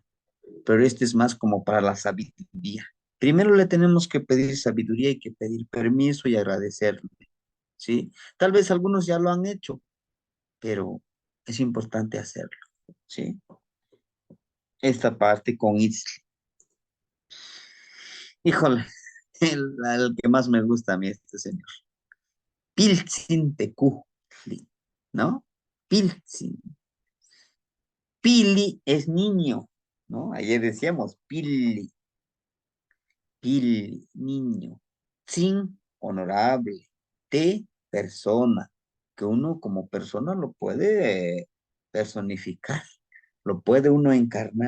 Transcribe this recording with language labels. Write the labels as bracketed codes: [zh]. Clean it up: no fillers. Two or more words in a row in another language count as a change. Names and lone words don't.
[es] Pero este es más como para la sabiduría. Primero le tenemos que pedir sabiduría y que pedir permiso y agradecerle, ¿sí? Tal vez algunos ya lo han hecho, pero es importante hacerlo, ¿sí? Esta parte con Itzli. Híjole, el que más me gusta a mí, este señor. Piltzin Tecujli, ¿no? Piltzin. Pili es niño, ¿no? Ayer decíamos Pili, Pili, niño. Sin, honorable. Te, persona. Que uno como persona lo puede personificar, lo puede uno encarnar.